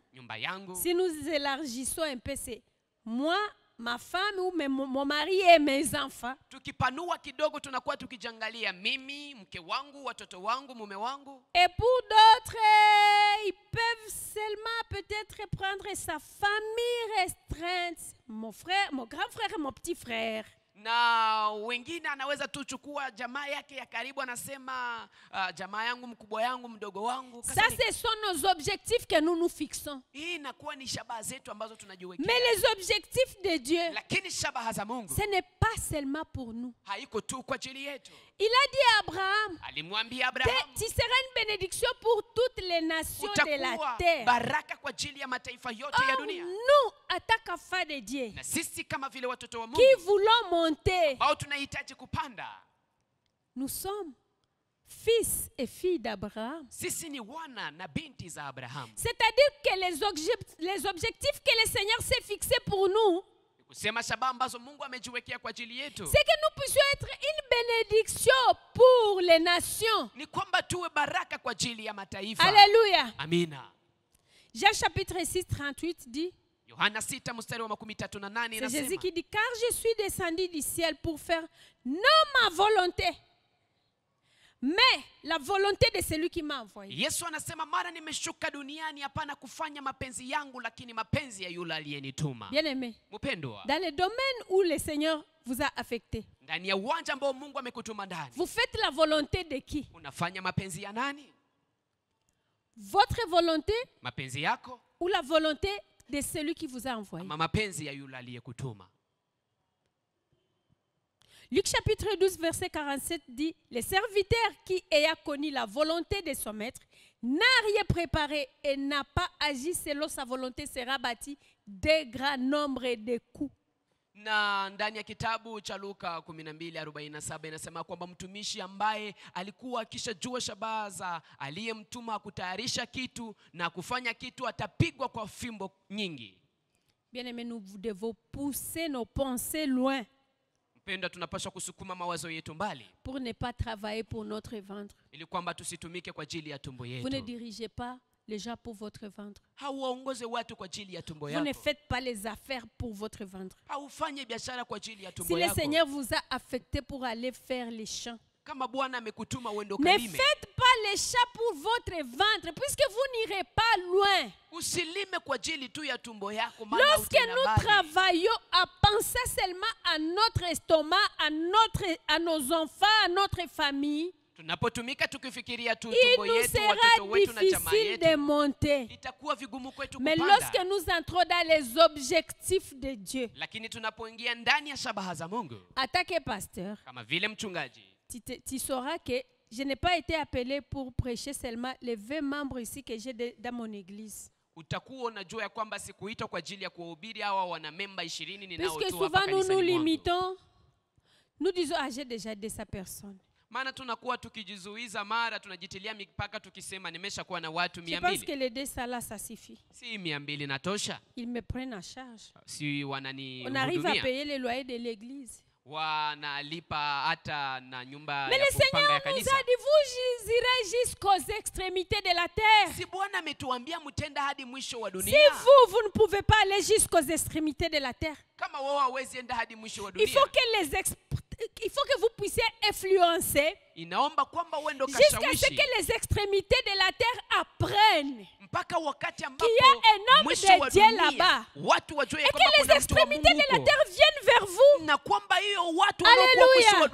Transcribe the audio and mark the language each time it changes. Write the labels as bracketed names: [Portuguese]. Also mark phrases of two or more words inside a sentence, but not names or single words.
[French] Si nous élargissons un peu, c'est moi, ma femme ou mon mari et mes enfants. Et pour d'autres, ils peuvent seulement peut-être prendre sa famille restreinte. Mon frère, mon grand frère et mon petit frère. [Swahili] Na wengine anaweza tu chukua jamaa yake ya karibu, anasema jamaa yangu, mkubwa yangu, mdogo wangu. [French] Ça, ce sont nos objectifs que nous nous fixons. [Swahili] Hii inakuwa ni shabaha zetu ambazo tunajiwekea. [French] Mais les objectifs de Dieu, [Swahili] lakini shabaha za Mungu, [French] ce n'est pas seulement pour nous. [Swahili] Haiko tu kwa ajili yetu. [French] Il a dit à Abraham, [Swahili] alimwambia Abraham, [French] tu seras une bénédiction pour toutes les nations de la terre. [Swahili] Baraka kwa ajili ya mataifa yote ya dunia. [French] Nous, en tant qu'enfants de Dieu, [Swahili] na sisi kama vile watoto wa Mungu, [French] qui voulons monter, [Swahili] ambao tunahitaji kupanda, [French] nous sommes fils et filles d'Abraham. [Swahili] Sisi ni wana na binti za Abraham. [French] C'est-à-dire que les objectifs que le Seigneur s'est fixés pour nous, c'est que nous puissions être une bénédiction pour les nations. Alléluia. [Swahili] Amina. [French] Jean chapitre 6, 38 dit, c'est Jésus qui dit, car je suis descendu du ciel pour faire non ma volonté, mais la volonté de celui qui m'a envoyé. [Swahili] Yesu anasema mara nimeshuka duniani hapana kufanya mapenzi yangu lakini mapenzi ya yule aliyenituma. [French] Bien-aimé, [Swahili] mpendwa, [French] dans le domaine où le Seigneur vous a affecté, [Swahili] ndani ya uwanja ambao Mungu amekutuma ndani, [French] vous faites la volonté de qui? [Swahili] Unafanya mapenzi ya nani? [French] Votre volonté, [Swahili] mapenzi yako, [French] ou la volonté de celui qui vous a envoyé? [Swahili] Ama mapenzi ya yule aliyekutuma. [French] Luc chapitre 12 verset 47 dit, le serviteur qui ayant connu la volonté de son maître n'a rien préparé et n'a pas agi selon sa volonté sera bâti de grands nombres de coups. [Swahili] Na ndani ya kitabu cha Luka 12:47 inasema kwamba mtumishi ambaye alikuwa akishajua shabaha za aliyemtuma kutayarisha kitu na kufanya kitu atapigwa kwa fimbo nyingi. [French] Bien-aimés, nous devons pousser nos pensées loin. [Swahili] Wapendwa, tunapaswa kusukuma mawazo yetu mbali. [French] Pour ne pas travailler pour notre ventre. [Swahili] Ili kwamba tusitumike kwa ajili ya tumbo yetu. [French] Vous ne dirigez pas les gens pour votre ventre. [Swahili] Hauongoze watu kwa ajili ya tumbo yako. [French] Vous ne faites pas les affaires pour votre ventre. [Swahili] Haufanye biashara kwa ajili ya tumbo [French] yako. Si le [Swahili] yako. [French] Seigneur vous a affecté pour aller faire les champs, [Swahili] kama Bwana amekutuma uende [French] ne [Swahili] ukalime, [French] faites pas les champs pour votre ventre, puisque vous n'irez pas loin. [Swahili] Usilime kwa ajili tu ya tumbo yako, maana [French] lorsque nous travaillons à penser seulement à notre estomac, à nos enfants, à notre famille, [Swahili] tunapotumika tukifikiria tu tumbo yetu, watoto wetu na jamaa yetu, itakuwa vigumu kwetu kupanda. [French] Mais lorsque nous entrons dans les objectifs de Dieu, [Swahili] lakini tunapoingia ndani ya shabaha za Mungu, [French] attaquez pasteur, [Swahili] kama vile mchungaji, [French] tu sauras que je n'ai pas été appelé pour prêcher seulement les 20 membres ici que j'ai dans mon église. [Swahili] Utakuwa unajua ya kwamba sikuitwa kwa ajili ya kuhubiri hawa wana memba 20 ninaotoa hapa kanisani. [French] Parce que souvent nous limitons, nous disons ah j'ai déjà aidé sa personne. [Swahili] Maana tunakuwa tukijizuiza, mara tunajitilia mipaka tukisema nimeshakuwa na watu 200. [French] Je pense que les 200 là ça suffit. [Swahili] Si 200 natosha. [French] Ils me prennent en charge. [Swahili] Si wanani [French] on arrive à payer les loyers de l'église. [Swahili] Wanalipa hata na nyumba ya kupanga ya kanisa. [French] Mais le Seigneur nous a dit vous irez jusqu'aux extrémités de la terre. [Swahili] Si Bwana ametuambia mtenda hadi mwisho wa dunia. [French] Si vous ne pouvez pas aller jusqu'aux extrémités de la terre. [Swahili] Kama wewe hauwezi enda hadi mwisho wa dunia. [French] Il faut que vous puissiez influencer jusqu'à ce que les extrémités de la terre apprennent qu'il y a un homme de Dieu là-bas et que les extrémités de la terre viennent vers vous. Alléluia.